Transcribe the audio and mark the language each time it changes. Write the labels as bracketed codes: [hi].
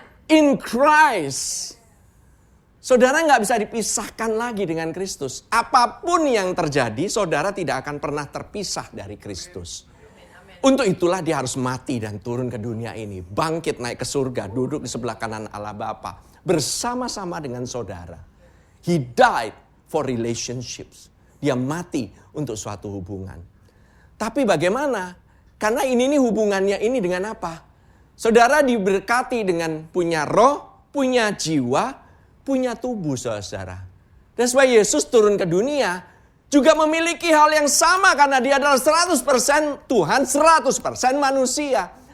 [en] In Christ. [id] Saudara nggak bisa dipisahkan lagi dengan Kristus. Apapun yang terjadi, saudara tidak akan pernah terpisah dari Kristus. Untuk itulah dia harus mati dan turun ke dunia ini. Bangkit naik ke surga, duduk di sebelah kanan Allah Bapa. Bersama-sama dengan saudara. [en] He died for relationships. [id] Dia mati untuk suatu hubungan. Tapi bagaimana? Karena ini hubungannya ini dengan apa? Saudara diberkati dengan punya roh, punya jiwa, punya tubuh, saudara. [en] That's why [id] Yesus turun ke dunia juga memiliki hal yang sama karena dia adalah 100% Tuhan, 100% manusia.